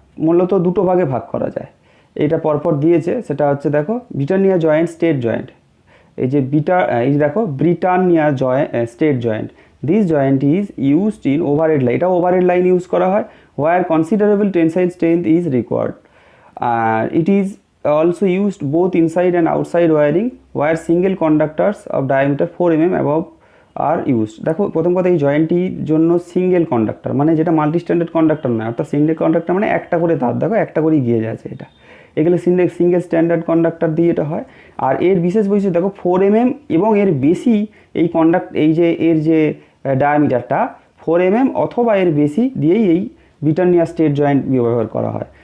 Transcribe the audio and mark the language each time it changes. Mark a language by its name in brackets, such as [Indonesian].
[Bangla] মূলত দুটো ভাগে ভাগ করা যায়। এটা পরপর দিয়েছে, সেটা হচ্ছে দেখো ব্রিটানিয়া জয়েন্ট, স্টেট জয়েন্ট। এই যে এই যে দেখো [English] Britannia state joint, this joint is used in overhead line, [Bangla] এটা ওভারহেড লাইন ইউজ করা হয়, [English] Where considerable tensile strength is required. আর it is also used both inside and outside wiring where single conductors of diameter 4 mm above are used. [Bangla] দেখো প্রথম কথা, এই জয়েন্টটির জন্য single conductor, মানে যেটা মাল্টি স্ট্যান্ডার্ড কন্ডাক্টর নয়, অর্থাৎ সিঙ্গেল কন্ডাক্টর মানে একটা করে তার, দেখো একটা করেই গিয়ে যাচ্ছে এটা, এগুলো সিঙ্গেল স্ট্যান্ডার্ড কন্ডাক্টর দিয়ে এটা হয়। আর এর বিশেষ বৈশিষ্ট্য দেখো 4 mm এবং এর বেশি এই এই যে এর যে ডায়ামিটারটা 4 mm অথবা এর বেশি দিয়েই এই ব্রিটানিয়া স্টেট জয়েন্ট ব্যবহার করা হয়।